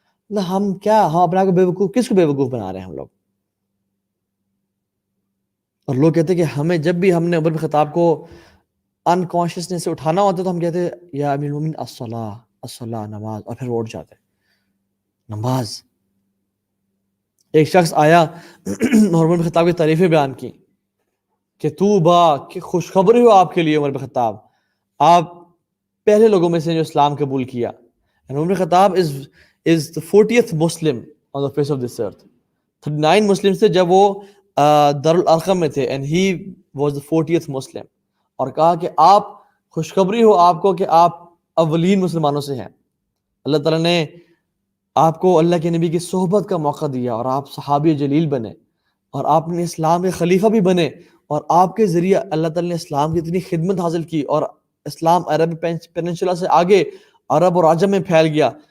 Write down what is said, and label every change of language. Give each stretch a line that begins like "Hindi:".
Urdu: ہم کیا، ہم اپنے آپ کو بیوقوف، کس کو بیوقوف بنا رہے ہیں ہم لوگ؟ اور لوگ کہتے ہیں کہ ہمیں جب بھی ہم نے عمر بن خطاب کو انکانشیسنس سے اٹھانا ہوتا ہے تو ہم کہتے ہیں
Arabic: یا امیر المومنین الصلاۃ الصلاۃ،
Urdu: نماز، اور پھر وہ اٹھ جاتے ہیں. نماز. ایک شخص آیا اور عمر بن خطاب کی تعریفیں بیان کی کہ طوبیٰ، کہ خوشخبری ہو آپ کے لیے عمر بن خطاب، آپ پہلے لوگوں میں سے جو اسلام قبول کیا.
English: And عمر بن خطاب is the 40th Muslim on the face of this earth. 39 Muslims
Urdu: تھے جب وہ دارالارقم میں تھے
English: and he was the 40th Muslim.
Urdu: اور کہا کہ آپ خوشخبری ہو آپ کو کہ آپ اولین مسلمانوں سے ہیں. اللہ تعالیٰ نے آپ کو اللہ کے نبی کی صحبت کا موقع دیا اور آپ صحابی جلیل بنے اور آپ نے اسلام کے خلیفہ بھی بنے، اور آپ کے ذریعے اللہ تعالیٰ نے اسلام کی اتنی خدمت حاصل کی اور اسلام عرب پیننسولا سے آگے عرب اور عجم میں پھیل گیا.